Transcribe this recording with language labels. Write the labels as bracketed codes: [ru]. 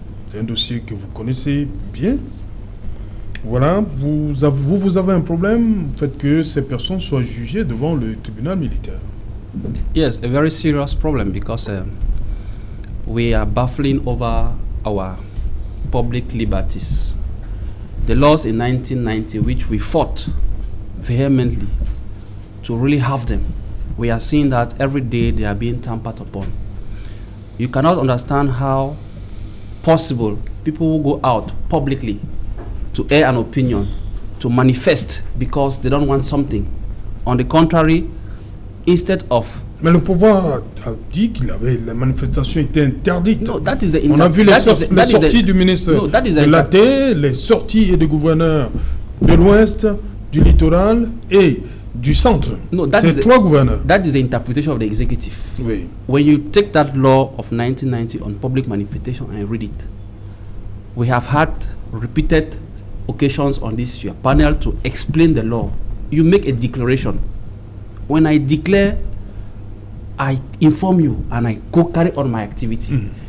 [fr] C'est un dossier que vous connaissez bien. Voilà, vous avez un problème, le fait que ces personnes soient jugées devant le tribunal militaire. [en] Yes, a very serious problem because we are battling over our public liberties. The laws in 1990, which we fought vehemently to really have them, we are seeing that every day they are being tampered upon. You cannot understand how possible people will go out publicly to air an opinion, to manifest because they don't want something. On the contrary, instead of... [fr] Mais le pouvoir a dit que la manifestation était interdite. [en] No, that is the [fr] On a vu les sorties du ministre de l'AT, les sorties des gouverneurs de l'Ouest, du littoral et du centre. [en] No, [fr] c'est 3 gouverneurs. [en] That is the interpretation of the executive. [fr] Oui. [en] When you take that law of 1990 on public manifestation and read it, we have had repeated occasions on this panel to explain the law. You make a declaration. When I declare, I inform you and I go carry on my activity.